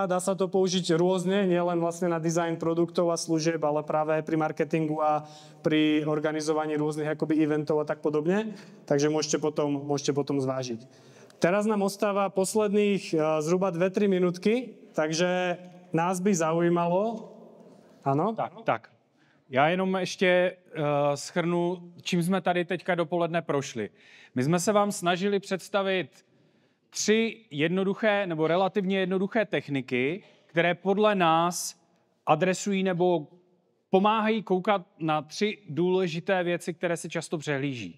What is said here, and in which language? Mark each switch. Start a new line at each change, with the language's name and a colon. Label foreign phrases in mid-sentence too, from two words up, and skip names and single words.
Slovak: Dá sa to použiť rôzne, nielen vlastne na dizajn produktov a služieb, ale práve aj pri marketingu a pri organizovaní rôznych akoby eventov a tak podobne. Takže môžete potom zvážiť. Teraz nám ostáva posledných zhruba 2-3 minútky, takže nás by zaujímalo...
Czech: Ano? Tak. Já jenom ještě shrnu, čím jsme tady teďka dopoledne prošli. My jsme se vám snažili představit 3 jednoduché nebo relativně jednoduché techniky, které podle nás adresují nebo pomáhají koukat na 3 důležité věci, které se často přehlíží.